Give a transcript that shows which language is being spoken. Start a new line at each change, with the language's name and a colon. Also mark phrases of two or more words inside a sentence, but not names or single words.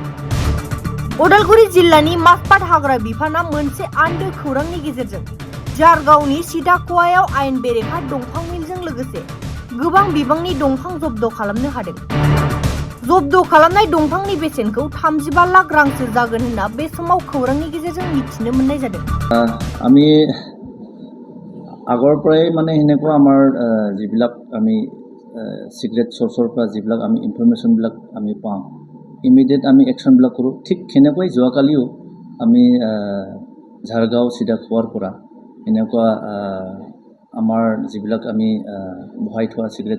Bodo: उदालगुरि जिल्लानि मासबाद हाग्रा बिफाना मोनसे आन्दो खौरांनि गेजेरजों जारगावनि सिदाख'वायाव आयेन बेरेखा दंफां मिलजों लोगोसे गोबां बिबांनि दंफां जब्द खालामनो हादों। जब्द खालामनाय दंफांनि बेसेनखौ 35 लाख रांसो जागोन होनना बे समाव खौरांनि गेजेरजों मिथिनो मोननाय जादों।
Assamese: আমি আগৰ পৰাই মানে হেনেকুৱা আমাৰ যিবিলাক আমি
English: secret source
Assamese: পৰা যিবিলাক আমি ইনফৰমেশনবিলাক আমি পাওঁ ইমিডিয়েট আমি একশনবিলাক কৰোঁ। ঠিক হেনেকৈ যোৱাকালিও আমি ঝাৰগাঁও চিদাখোৱাৰ পৰা এনেকুৱা আমাৰ যিবিলাক আমি বহাই থোৱা সিক্ৰেট